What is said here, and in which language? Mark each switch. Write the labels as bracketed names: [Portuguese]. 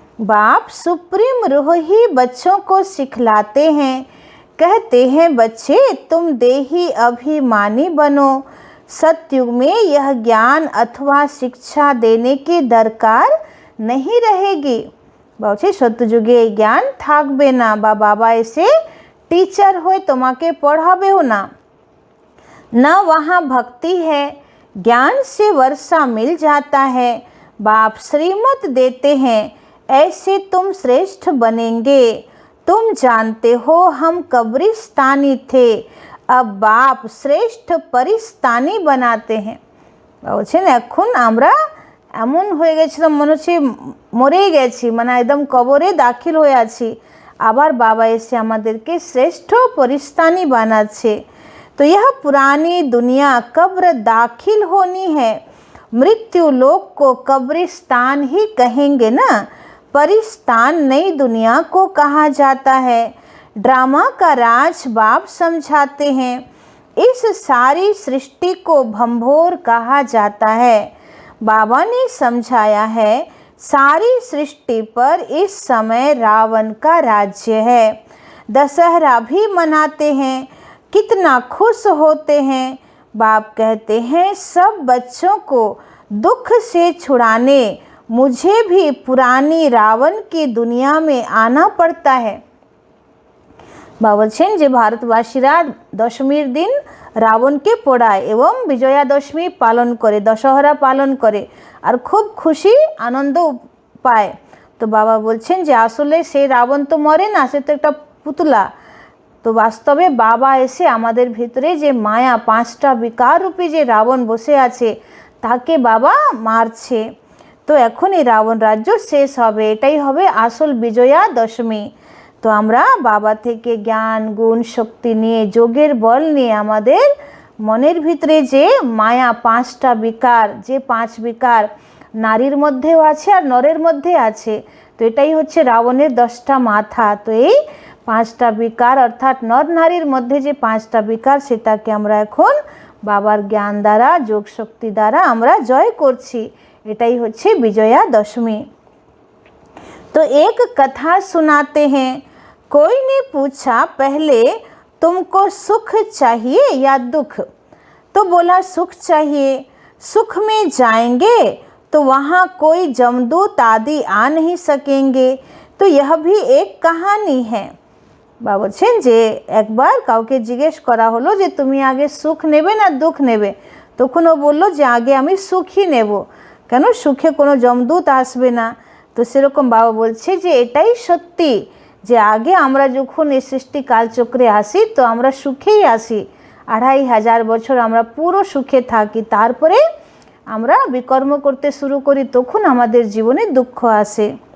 [Hindi] बाप सुप्रीम रूह ही बच्चों को सिखलाते हैं। कहते हैं बच्चे तुम देही अभिमानी बनो। सतयुग में यह ज्ञान अथवा शिक्षा देने की दरकार नहीं रहेगी। [Bangla] বলছে সত্যযুগে এই জ্ঞান থাকবে না, বা বাবা এসে [Hindi] टीचर हो [Bangla] তোমাকে পড়াবেও না। [Hindi] न वहाँ भक्ति है, ज्ञान से वर्षा मिल जाता है। बाप श्रीमत देते हैं ऐसे तुम श्रेष्ठ बनेंगे। तुम जानते हो हम कब्रिस्तानी थे, अब बाप श्रेष्ठ परिस्तानी बनाते हैं। [Bangla] বলছেন এখন আমরা এমন হয়ে গেছিলাম মনে হচ্ছে মরেই গেছি, মানে একদম কবরে দাখিল হয়ে আছি, আবার বাবা এসে আমাদেরকে শ্রেষ্ঠ পরিস্তানি বানাচ্ছে। [Hindi] तो यह पुरानी दुनिया कब्र दाखिल होनी है। मृत्यु लोक को कब्रिस्तान ही कहेंगे ना, परिस्तान नई दुनिया को कहा जाता है। ड्रामा का राज बाप समझाते हैं। इस सारी सृष्टि को भंभोर कहा जाता है। बाबा ने समझाया है सारी सृष्टि पर इस समय रावण का राज्य है। दशहरा भी मनाते हैं, कितना खुश होते हैं। बाप कहते हैं सब बच्चों को दुख से छुड़ाने मुझे भी पुरानी रावण की दुनिया में आना पड़ता है। [Bangla] বা বলছেন যে ভারতবাসীরা দশমীর দিন রাবণকে পোড়ায় এবং বিজয়া দশমী পালন করে, দশহরা পালন করে আর খুব খুশি আনন্দ পায়। তো বাবা বলছেন যে আসলে সেই রাবণ তো মরে না, সে তো একটা পুতলা। তো বাস্তবে বাবা এসে আমাদের ভিতরে যে মায়া, পাঁচটা বিকার রূপী যে রাবণ বসে আছে তাকে বাবা মারছে। তো এখন এই রাবণ রাজ্য শেষ হবে, এটাই হবে আসল বিজয়া দশমী। তো আমরা বাবা থেকে জ্ঞান, গুণ, শক্তি নিয়ে, যোগের বল নিয়ে আমাদের মনের ভিতরে যে মায়া, পাঁচটা বিকার, যে পাঁচ বিকার নারীর মধ্যেও আছে আর নরের মধ্যে আছে, তো এটাই হচ্ছে রাবণের 10টা মাথা। তো এই পাঁচটা বিকার অর্থাৎ নর নারীর মধ্যে যে পাঁচটা বিকার, সেটাকে আমরা এখন বাবার জ্ঞান দ্বারা, যোগ শক্তি দ্বারা আমরা জয় করছি, এটাই হচ্ছে বিজয়া দশমী। [Hindi] तो एक कथा सुनाते हैं। कोई ने पूछा पहले तुमको सुख चाहिए या दुख? तो बोला सुख चाहिए। सुख में जाएंगे तो वहाँ कोई जमदूत आदि आ नहीं सकेंगे, तो यह भी एक कहानी है। [Bangla] বা বলছেন যে একবার কাউকে জিজ্ঞেস করা হলো যে তুমি আগে সুখ নেবে না দুঃখ নেবে, তখন ও বললো যে আগে আমি সুখই নেব, কেন সুখে কোনো জমদূত আসবে না। তো সেরকম বাবা বলছে যে এটাই সত্যি, যে আগে আমরা যখন এই সৃষ্টি কালচক্রে আসি তো আমরা সুখেই আসি, 2500 বছর আমরা পুরো সুখে থাকি, তারপরে আমরা বিকর্ম করতে শুরু করি, তখন আমাদের জীবনে দুঃখ আসে।